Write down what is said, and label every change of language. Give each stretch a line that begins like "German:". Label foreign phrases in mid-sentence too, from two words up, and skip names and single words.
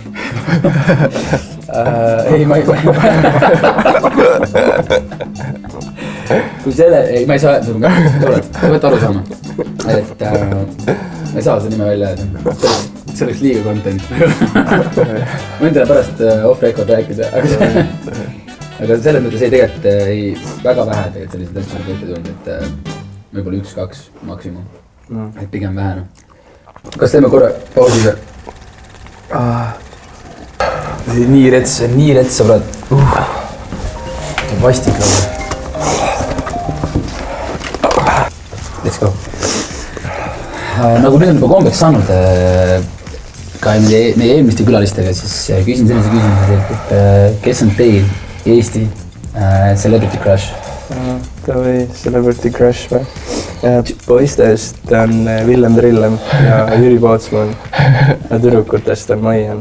Estonian: Ei, ma ei kui selle, ei, ma ei saa, sa pead aru saama, et ma ei saa seda nime välja öelda, see oleks liiga content. Ma võin teile pärast off-record rääkida, aga selles mõttes ei tegelikult ei, väga vähe tegelikult sellised asjad ette tulnud, et võib-olla 1-2 maksimum, et pigem vähe. Kas teeme korra pausi või? Nii rets, sõbrad. Vastik lauda.
English: Let's go.
Estonian: Nagu nüüd on juba kombeks saanud ka meie eelmiste külalistega, siis küsin sellise küsimuse, et kes on teil Eesti
English: Celebrity Crush?
Estonian: Või
English: Celebrity Crush
Estonian: või? Poistest on Villem Trillem ja Jüri Pootsman ja tüdrukutest on Maian.